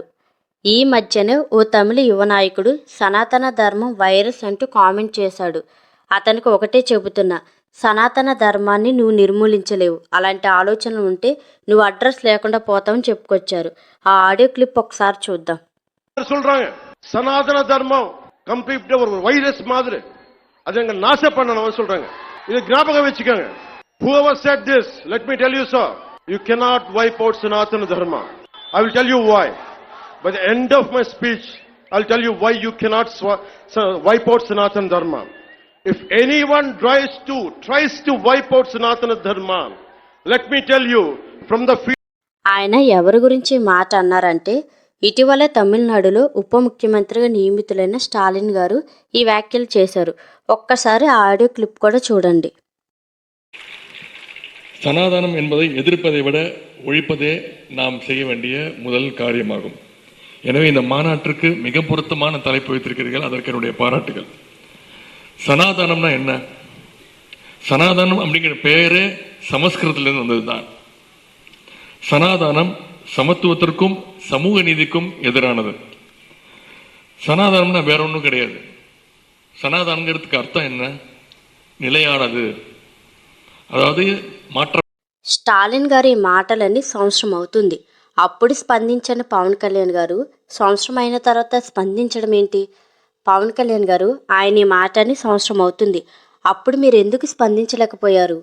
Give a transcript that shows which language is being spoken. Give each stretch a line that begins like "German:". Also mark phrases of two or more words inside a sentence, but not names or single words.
Telugu: ఈ మధ్యనే ఓ తమిళ యువ నాయకుడు సనాతన ధర్మం వైరస్ అంటూ కామెంట్ చేశాడు. అతనికి ఒకటే చెబుతున్నా, సనాతన ధర్మాన్ని నువ్వు నిర్మూలించలేవు. అలాంటి ఆలోచనలు ఉంటే నువ్వు అడ్రస్ లేకుండా పోతావని చెప్పుకొచ్చారు. ఆ
English: audio clip
Telugu: ఒకసారి చూద్దాం.
Tamil: సనాతన ధర్మం
English: complete virus
Tamil: மாதிரி அதுங்க நாச பண்ணணும் சொல்றாங்க. இது ஞாபகம் வச்சுக்கோங்க.
English: Whoever said this, let me tell you sir, you cannot wipe out Sanatana Dharma. I will tell you why. By the end of my speech, I'll tell you why you cannot wipe out Sanatana Dharma. If anyone tries to wipe out Sanatana Dharma, let me tell you from the
Telugu: ఆయన ఎవరి గురించి మాట అన్నారంటే ఇటీవల తమిళనాడులో ఉప ముఖ్యమంత్రిగా నియమితులైన స్టాలిన్ గారు ఈ వ్యాఖ్యలు చేశారు. ఒక్కసారి ఆ
English: audio clip
Telugu: కూడా చూడండి.
Tamil: சனாதனம் என்பதை எதிர்ப்பதை விட ஒழிப்பதே நாம் செய்ய வேண்டிய முதல் காரியமாகும். எனவே இந்த மாநாட்டிற்கு மிக பொருத்தமான தலைப்பு வைத்திருக்கிறீர்கள், அதற்கு என்னுடைய பாராட்டுகள். சனாதனம்னா என்ன? சனாதனம் அப்படிங்கிற பேரே சமஸ்கிருதத்திலிருந்து வந்ததுதான். சனாதனம் சமத்துவத்திற்கும் சமூக நீதிக்கும் எதிரானது. சனாதனம்னா வேற ஒன்றும் கிடையாது. சனாதனங்கிறதுக்கு அர்த்தம் என்ன? நிலையானது,
Telugu: అதாவது మాట్లా. స్టాలిన్ గారి మాటలన్నీ సంవత్సరం అవుతుంది. అప్పుడు స్పందించని పవన్ కళ్యాణ్ గారు సంవత్సరం అయిన తర్వాత స్పందించడం ఏంటి? పవన్ కళ్యాణ్ గారు, ఆయన ఈ మాటని సంవత్సరం అవుతుంది, అప్పుడు మీరు ఎందుకు స్పందించలేకపోయారు?